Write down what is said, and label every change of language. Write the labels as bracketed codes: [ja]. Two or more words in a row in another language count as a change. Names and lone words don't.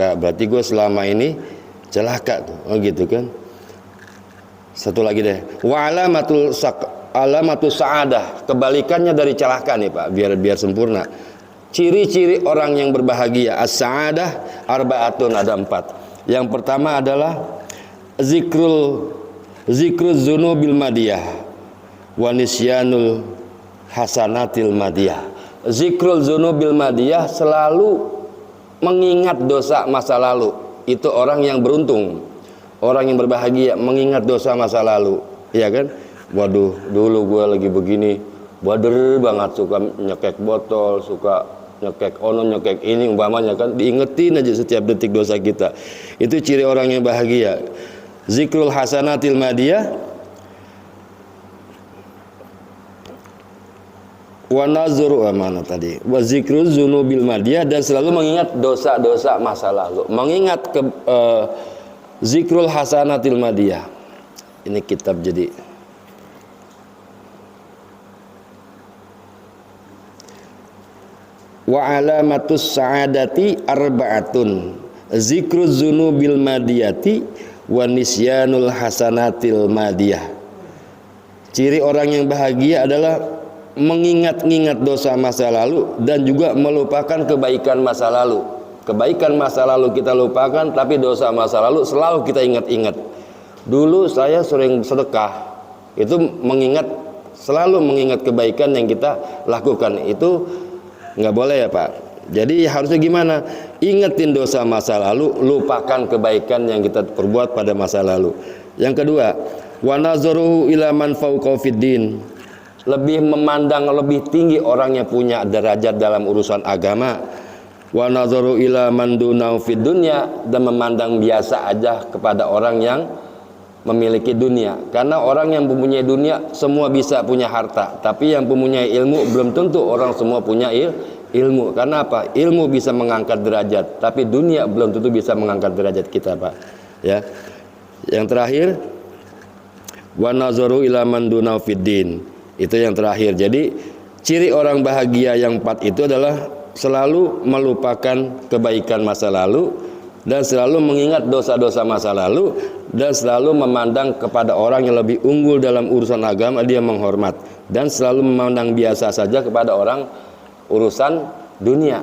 [id] Berarti gue selama ini celaka tuh. Oh gitu kan. Satu lagi deh. [ar] وعلامة السعادة, [id] kebalikannya dari celaka nih Pak, biar sempurna. Ciri-ciri orang yang berbahagia, [ar] السعادة أربعة, [id] ada 4. Yang pertama adalah [ar] ذكر الذنوب الماضية ونسيان الحسنات الماضية. ذكر الذنوب الماضية, [id] selalu mengingat dosa masa lalu. Itu orang yang beruntung, orang yang berbahagia, mengingat dosa masa lalu, ya kan? Waduh, dulu gue lagi begini, bader banget, suka nyekek botol, suka nyekek ono, nyekek ini umpamanya kan, diingetin aja setiap detik dosa kita. Itu ciri orang yang bahagia. [ar] ذكر الحسنات الماضية ونظر, [id] mana tadi? [ar] وذكر الذنوب الماضية, [id] dan selalu mengingat dosa-dosa masa lalu. [ar] Mengingat ذكر الحسنات الماضية. [id] Ini kitab jadi [ar] وعلامة السعادة أربعة ذكر الذنوب الماضية ونسيان الحسنات الماضية. [id] Ciri orang yang bahagia adalah mengingat-ingat dosa masa lalu dan juga melupakan kebaikan masa lalu. Kebaikan masa lalu kita lupakan, tapi dosa masa lalu selalu kita ingat-ingat. Dulu saya sering sedekah, itu selalu mengingat kebaikan yang kita lakukan. Itu nggak boleh ya Pak. Jadi harusnya gimana? Ingetin dosa masa lalu, lupakan kebaikan yang kita perbuat pada masa lalu. Yang kedua, [ar] ونظره إلى من فوق في الدين, [id] lebih memandang lebih tinggi orang yang punya derajat dalam urusan agama. [ar] ونظر إلى من دونه في الدنيا, [id] dan memandang biasa aja kepada orang yang memiliki dunia. Karena orang yang mempunyai dunia semua bisa punya harta, tapi yang mempunyai ilmu belum tentu orang semua punya ilmu. Karena apa? Ilmu bisa mengangkat derajat, tapi dunia belum tentu bisa mengangkat derajat kita, Pak. Ya. Yang terakhir, [ar] ونظر إلى من دونه في الدين. [id] Itu yang terakhir. Jadi ciri orang bahagia yang 4 itu adalah selalu melupakan kebaikan masa lalu, dan selalu mengingat dosa-dosa masa lalu, dan selalu memandang kepada orang yang lebih unggul dalam urusan agama, dia menghormat, dan selalu memandang biasa saja kepada orang urusan dunia.